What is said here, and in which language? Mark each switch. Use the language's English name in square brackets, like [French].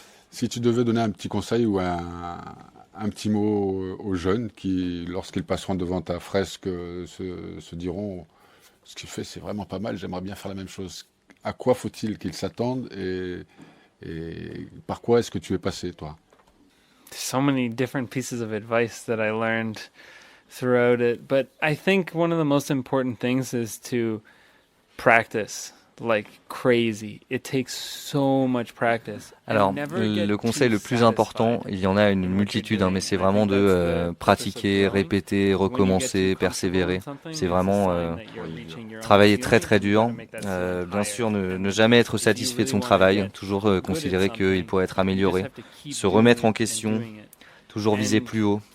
[French] Si tu devais donner un petit conseil ou un petit mot aux jeunes qui, lorsqu'ils passeront devant ta fresque, se diront « Ce qu'il fait, c'est vraiment pas mal, j'aimerais bien faire la même chose ». À quoi faut-il qu'ils s'attendent et par quoi est-ce que tu es passé, toi? [English] So many different pieces of advice that I learned throughout it, but I think one of the most important things is to practice. like crazy. It takes so much practice. [French] Alors, le conseil le plus important, il y en a une multitude, mais c'est vraiment de pratiquer, répéter, recommencer, persévérer. C'est vraiment travailler très très dur. Bien sûr, ne jamais être satisfait de son travail, toujours considérer qu'il pourrait être amélioré, se remettre en question, toujours viser plus haut.